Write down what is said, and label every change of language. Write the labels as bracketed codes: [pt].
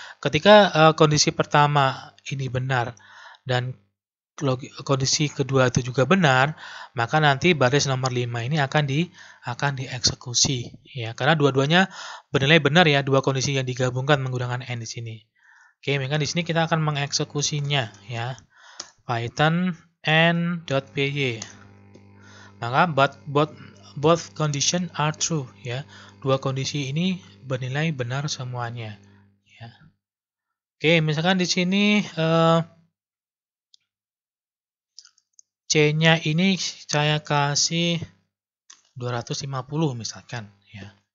[id] Ketika kondisi pertama ini benar dan kondisi kedua itu juga benar, maka nanti baris nomor 5 ini akan dieksekusi ya, karena dua-duanya bernilai benar ya, dua kondisi yang digabungkan menggunakan AND di sini. Oke, maka di sini kita akan mengeksekusinya ya. Python AND.py. Maka [en] both condition are true ya. [id] Dua kondisi ini bernilai benar semuanya ya. Oke, misalkan di sini C-nya ini saya kasih 250 misalkan ya.